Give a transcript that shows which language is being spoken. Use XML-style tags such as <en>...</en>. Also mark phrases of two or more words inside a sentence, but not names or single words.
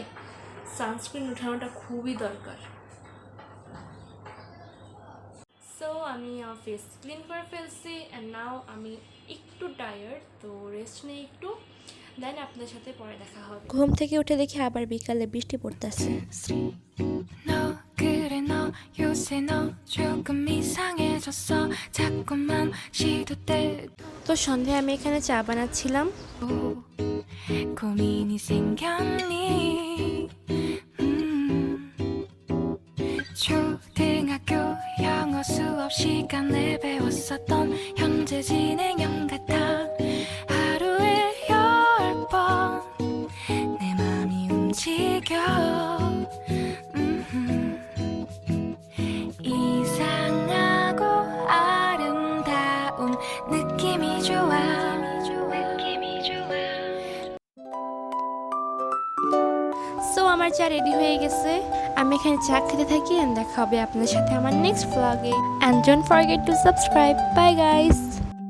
<bn>সানস্ক্রিন উঠানোটা খুবই দরকার। সো আমি</bn> <en>face clean</en> <bn>করে ফেলছি</bn> <en>and now</en> <bn>আমি একটু টায়ার্ড, তো রেস্ট নেই একটু, দেন আপনাদের সাথে পরে দেখা হবে। ঘুম থেকে উঠে দেখি আবার বিকালে বৃষ্টি পড়তেছে।</bn> <ko>너 그래 너 요새 너 조금 이상해졌어 자꾸만 시도 때도</ko> <bn>তো সন্ধ্যায় আমি 에খানে চা বানাচ্ছিলাম।</bn> <ko>고민이 생겼니 초등학교 영어 수업 시간에 배웠었던 현재 진행형 같아 하루에 10번 내 맘이 움직여 이상하고 아름다운 느낌이 좋아</ko> <bn>সো আমার চা রেডি হয়ে গেছে আমি এখানে চা খেতে থাকি and দেখা হবে আপনাদের সাথে আমার</bn> <en>next vlog-</en> <bn>এ</bn> <en>and don't forget to subscribe. Bye guys.</en>